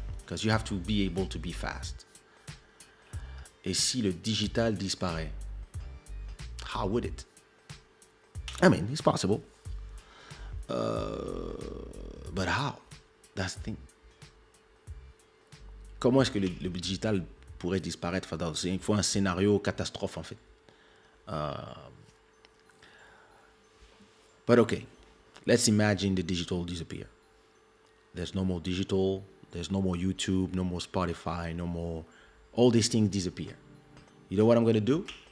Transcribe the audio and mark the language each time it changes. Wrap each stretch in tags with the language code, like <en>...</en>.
<en>Because you have to be able to be fast.</en> <fr>Et si le digital disparaît?</fr> <en>How would it? I mean, it's possible. But how? That's the thing.</en> <fr>Comment est-ce que le digital pourrait disparaître? Il faut un scénario catastrophe, en fait.</fr> <en>But okay, let's imagine the digital disappear. There's no more digital. There's no more YouTube, no more Spotify, no more... All these things disappear. You know what I'm going to do?</en>